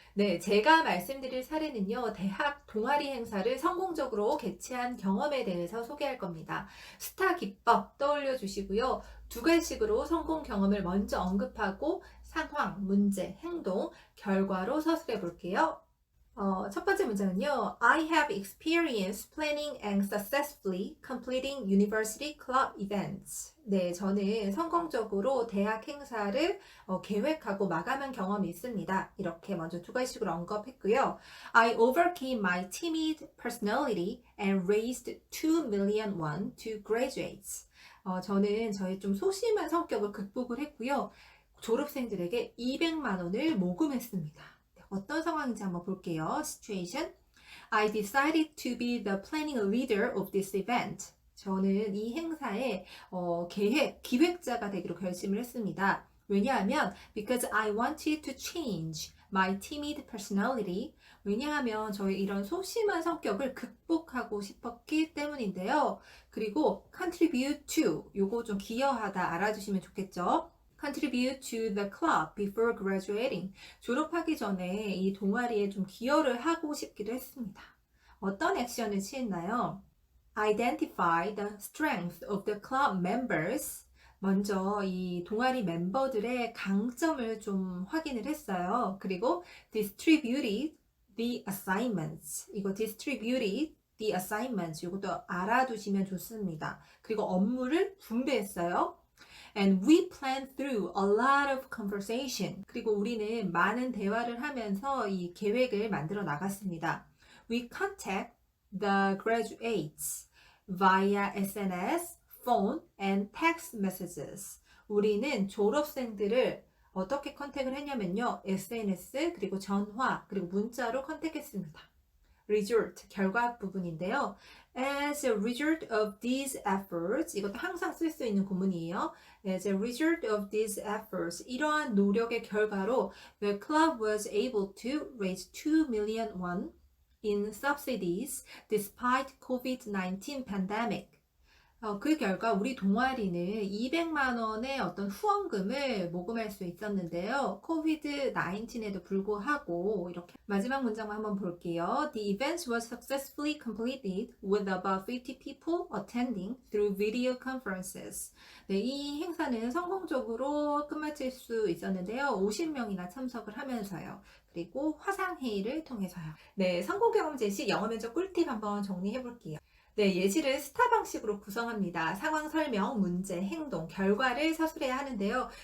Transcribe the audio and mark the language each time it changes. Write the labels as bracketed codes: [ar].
[ko] 네, 제가 말씀드릴 사례는요, 대학 동아리 행사를 성공적으로 개최한 경험에 대해서 소개할 겁니다. 스타 기법 떠올려 주시고요. 두 가지식으로 성공 경험을 먼저 언급하고 상황, 문제, 행동, 결과로 서술해 볼게요. 첫 번째 문장은요. [en] I have experience planning and successfully completing university club events. [ko] 네, 저는 성공적으로 대학 행사를 계획하고 마감한 경험이 있습니다. 이렇게 먼저 두 가지식으로 언급했고요. [en] I overcame my timid personality and raised 2 million won to graduates. [ko] 저는 저의 좀 소심한 성격을 극복을 했고요. 졸업생들에게 200만 원을 모금했습니다. 어떤 상황인지 한번 볼게요. [en] Situation. I decided to be the planning leader of this event. [ko] 저는 이 행사의 기획자가 되기로 결심을 했습니다. 왜냐하면 [en] because I wanted to change my timid personality. [ko] 왜냐하면 저의 이런 소심한 성격을 극복하고 싶었기 때문인데요. 그리고 [en] contribute to [ko] 요거 좀 기여하다 알아주시면 좋겠죠. [en] contribute to the club before graduating. [ko] 졸업하기 전에 이 동아리에 좀 기여를 하고 싶기도 했습니다. 어떤 액션을 취했나요? [en] Identify the strength of the club members. [ko] 먼저 이 동아리 멤버들의 강점을 좀 확인을 했어요. 그리고 [en] distributed the assignments. [ko] 이거 [en] distributed the assignments. [ko] 이것도 알아두시면 좋습니다. 그리고 업무를 분배했어요. [en] And we planned through a lot of conversation. [ko] 그리고 우리는 많은 대화를 하면서 이 계획을 만들어 나갔습니다. [en] We contact the graduates via SNS, phone, and text messages. [ko] 우리는 졸업생들을 어떻게 컨택을 했냐면요. SNS, 그리고 전화, 그리고 문자로 컨택했습니다. result, 결과 부분인데요. [en] As a result of these efforts, [ko] 이것도 항상 쓸 수 있는 구문이에요. [en] As a result of these efforts, [ko] 이러한 노력의 결과로 [en] the club was able to raise 2 million won in subsidies despite COVID-19 pandemic. [ko] 그 결과 우리 동아리는 200만 원의 어떤 후원금을 모금할 수 있었는데요. 코비드 19에도 불구하고 이렇게 마지막 문장만 한번 볼게요. [en] The event was successfully completed with about 50 people attending through video conferences. [ko] 네, 이 행사는 성공적으로 끝마칠 수 있었는데요. 50명이나 참석을 하면서요. 그리고 화상회의를 통해서요. 네, 성공 경험 제시 영어 면접 꿀팁 한번 정리해 볼게요. 네, 예시를 스타 방식으로 구성합니다. 상황 설명, 문제, 행동, 결과를 서술해야 하는데요.